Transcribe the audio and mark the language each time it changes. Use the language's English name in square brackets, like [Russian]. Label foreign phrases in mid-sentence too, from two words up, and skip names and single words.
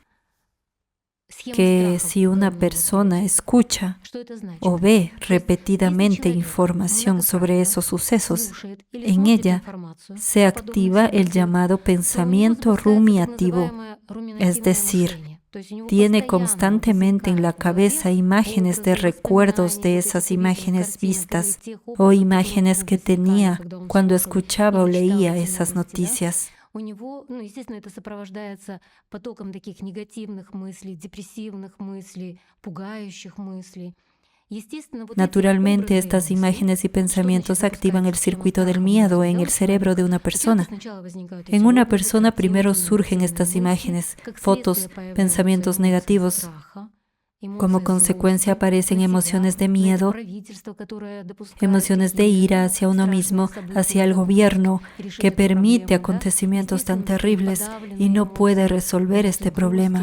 [Spanish] Que si una persona escucha o ve repetidamente información sobre esos sucesos, en ella se activa el llamado pensamiento rumiativo, es decir, tiene constantemente en la cabeza imágenes de recuerdos de esas imágenes vistas o imágenes que tenía cuando escuchaba o leía esas noticias. [Russian] Естественно, это сопровождается потоком таких негативных мыслей, депрессивных мыслей, пугающих мыслей. [Spanish] Naturalmente, estas imágenes y pensamientos activan el circuito del miedo en el cerebro de una persona. En una persona primero surgen estas imágenes, fotos, pensamientos negativos. Como consecuencia aparecen emociones de miedo, emociones de ira hacia uno mismo, hacia el gobierno, que permite acontecimientos tan terribles y no puede resolver este problema.